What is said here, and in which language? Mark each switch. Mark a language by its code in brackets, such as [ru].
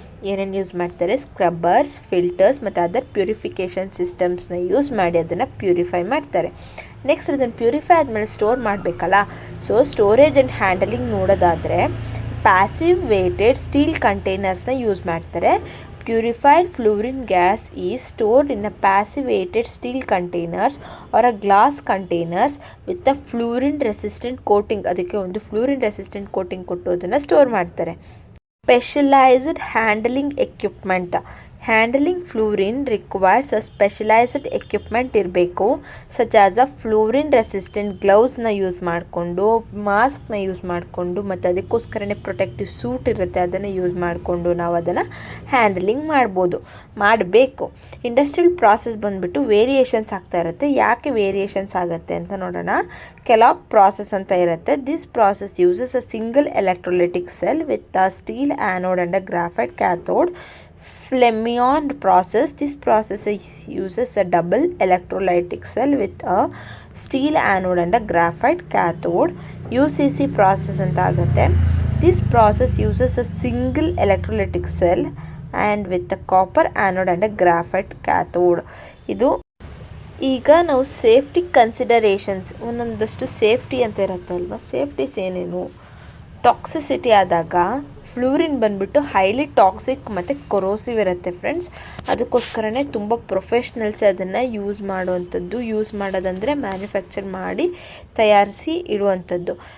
[kn] ಏನೇನು ಯೂಸ್ ಮಾಡ್ತಾರೆ, ಸ್ಕ್ರಬ್ಬರ್ಸ್, ಫಿಲ್ಟರ್ಸ್ ಮತ್ತು ಅದರ್ ಪ್ಯೂರಿಫಿಕೇಷನ್ ಸಿಸ್ಟಮ್ಸ್ನ ಯೂಸ್ ಮಾಡಿ ಅದನ್ನು ಪ್ಯೂರಿಫೈ ಮಾಡ್ತಾರೆ. ನೆಕ್ಸ್ಟ್ ಅದನ್ನು ಪ್ಯೂರಿಫೈ ಆದಮೇಲೆ ಸ್ಟೋರ್ ಮಾಡಬೇಕಲ್ಲ. ಸೊ ಸ್ಟೋರೇಜ್ ಆ್ಯಂಡ್ ಹ್ಯಾಂಡಲಿಂಗ್ ನೋಡೋದಾದರೆ ಪ್ಯಾಸಿವ್ ವೇಟೆಡ್ ಸ್ಟೀಲ್ ಕಂಟೈನರ್ಸ್ನ ಯೂಸ್ ಮಾಡ್ತಾರೆ. [en] Purified fluorine gas is stored in a passivated steel containers or a glass containers with a fluorine resistant coating. [kn] ಅದಕ್ಕೆ ಒಂದು [en] fluorine resistant coating [kn] ಕೊಟ್ಟು ಅದನ್ನು store ಮಾಡ್ತಾರೆ. [en] Specialised handling equipment. Handling fluorine requires a specialised equipment [kn] ಇರಬೇಕು. [en] such as a [kn] fluorine resistant ಗ್ಲೌಸ್ನ use ಮಾಡಿಕೊಂಡು, ಮಾಸ್ಕ್ನ use ಮಾಡಿಕೊಂಡು, ಮತ್ತು ಅದಕ್ಕೋಸ್ಕರನೇ ಪ್ರೊಟೆಕ್ಟಿವ್ ಸೂಟ್ ಇರುತ್ತೆ, ಅದನ್ನು ಯೂಸ್ ಮಾಡಿಕೊಂಡು ನಾವು ಅದನ್ನು ಹ್ಯಾಂಡಲಿಂಗ್ ಮಾಡಬೇಕು. ಇಂಡಸ್ಟ್ರಿಯಲ್ ಪ್ರಾಸೆಸ್ ಬಂದುಬಿಟ್ಟು ವೇರಿಯೇಷನ್ಸ್ ಆಗ್ತಾ ಇರುತ್ತೆ. ಯಾಕೆ ವೇರಿಯೇಷನ್ಸ್ ಆಗುತ್ತೆ ಅಂತ ನೋಡೋಣ. ಕೆಲಾಗ್ ಪ್ರಾಸೆಸ್ ಅಂತ ಇರುತ್ತೆ. [en] This process uses a single electrolytic cell with a steel anode and a graphite cathode. Flammarion process. This process uses a double electrolytic cell with a steel anode and a graphite cathode. [kn] UCC process ಅಂತ ಆಗುತ್ತೆ. [en] This process uses a single electrolytic cell and with a copper anode and a graphite cathode. [kn] ಇದು ಈಗ ನಾವು safety considerations, ಒಂದೊಂದಷ್ಟು safety ಅಂತ ಇರುತ್ತೆ ಅಲ್ವಾ. ಸೇಫ್ಟೀಸ್ ಏನೇನು, toxicity ಆದಾಗ ಫ್ಲೂರಿನ್ ಬಂದುಬಿಟ್ಟು ಹೈಲಿ ಟಾಕ್ಸಿಕ್ ಮತ್ತು ಕೊರೋಸಿವ್ ಇರುತ್ತೆ ಫ್ರೆಂಡ್ಸ್. ಅದಕ್ಕೋಸ್ಕರನೇ ತುಂಬ ಪ್ರೊಫೆಷ್ನಲ್ಸ್ ಅದನ್ನು ಯೂಸ್ ಮಾಡೋದಂದರೆ ಮ್ಯಾನುಫ್ಯಾಕ್ಚರ್ ಮಾಡಿ ತಯಾರಿಸಿ ಇಡುವಂಥದ್ದು.